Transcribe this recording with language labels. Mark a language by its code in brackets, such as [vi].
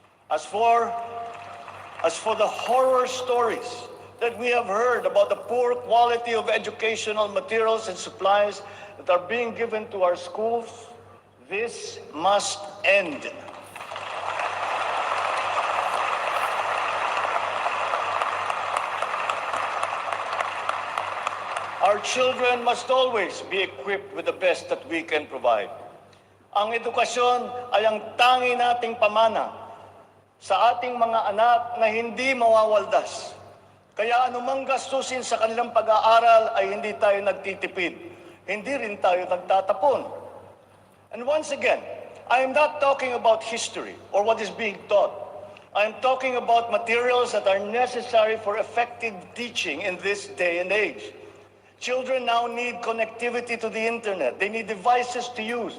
[en] As for the horror stories that we have heard about the poor quality of educational materials and supplies that are being given to our schools, this must end. Our children must always be equipped with the best that we can provide. [tl] Ang edukasyon ay ang tangi nating pamana sa ating mga anak na hindi mawawaldas. Kaya anumang gastusin sa kanilang pag-aaral ay hindi tayo nagtitipid. Hindi rin tayo nagtatapon. [en] And once again, I am not talking about history or what is being taught. I am talking about materials that are necessary for effective teaching in this day and age. Children now need connectivity to the internet. They need devices to use.